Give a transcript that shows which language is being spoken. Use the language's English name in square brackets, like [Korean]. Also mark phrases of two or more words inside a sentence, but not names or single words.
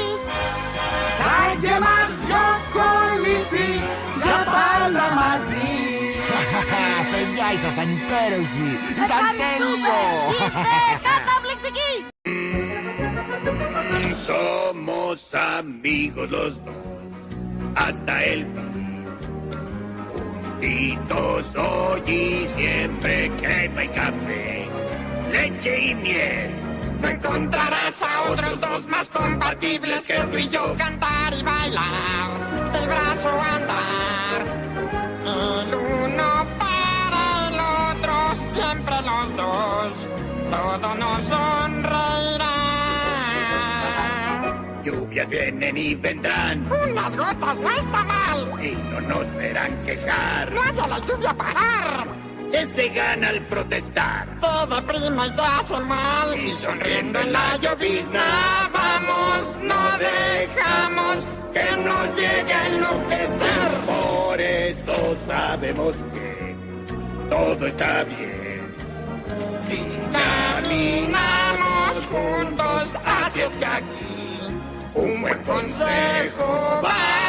[Greek] Σαν και μας δυο κολλητοί, για πάντα μαζί. Παιδιά, ήσασταν υπέροχοι. Ήταν τέλειο. Είστε καταπληκτικοί. [Spanish] Somos amigos los dos hasta el fin. juntitos hoy y siempre, crema y café, leche y miel. No encontrarás a otros dos más compatibles que tú y yo. Cantar y bailar, del brazo andar. El uno para el otro, siempre los dos. Todo nos sonreirá. Lluvias vienen y vendrán. Unas gotas no está mal. Y no nos verán quejar. No hace la lluvia parar. Que se gana al protestar. Te deprime y te hace mal. Y sonriendo en la llovizna vamos, no dejamos que nos llegue a enloquecer. Por eso sabemos que todo está bien. Si caminamos juntos, así es que aquí un buen consejo va.